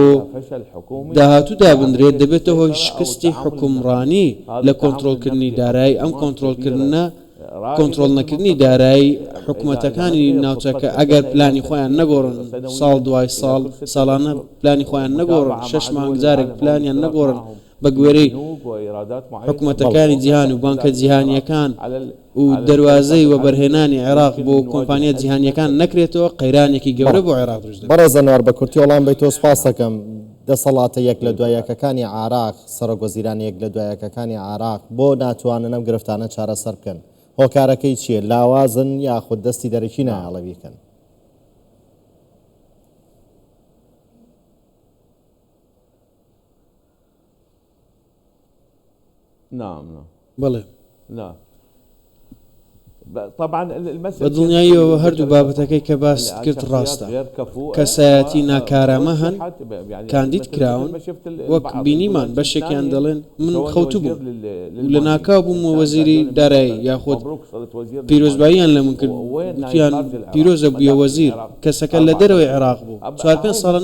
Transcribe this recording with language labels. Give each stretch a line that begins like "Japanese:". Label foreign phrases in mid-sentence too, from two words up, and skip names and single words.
Central Kurdish: داهاتوو دابدرێت دەبێتە هۆی شکستی حکومڕانی لە کۆنتترۆلکردنی دارایی ئەم کۆنتترۆلکردنە کۆنتترۆل نەکردنی دارایی حکوومەتەکانی ناوچەکە ئەگەر پلانی خۆیان نەگۆڕن ساڵ دوای ساڵانە پلانی خۆیان نەگۆڕن 6 مانگجارێک پلانیان نەگۆڕن بە گوێرەی حکوومەتەکانی جیهان و بانکە جیهانیەکان و دەواازەی و بەرهێنانی عێراق بۆ کۆمپانیا جیهانیەکان نەکرێتەوە قەیرانێکی گەورە بۆ عێراق دروست بەڕێ زەنوار بە کورتی وەڵام بیت تۆ سپاس دەکەم دەسەڵاتە یەک لە دوایەکەکانی عێراق سەرۆکوەزیرانی یەک لە دوایەکەکانی عێراق بۆ ناتوانن ئەم گرفتانە چارەسەر بکەن هۆکارەکەی چییە لاوازن یاخود دەستی دەرەکی نایڵە بیکەن
Arabic: نعم
Central Kurdish: بەڵێ
Arabic: نعم طبعا
Central Kurdish: بە دڵنیاییەوە هەردوو بابەتەکەی کە باس کرد ڕاستە کەسایەتی ناکارامە هەن کاندید کراون وەک بینیمان بەشێکیان دەڵێن من خەوتو بوو لە ناکاو بوومە وەزیری دارایی یاخود پیرۆزباییان لە من کرد وتیان پیرۆزە بووە وەزیر کەسەکە لە دەرەوەی عێراق بوو 4-5 ساڵە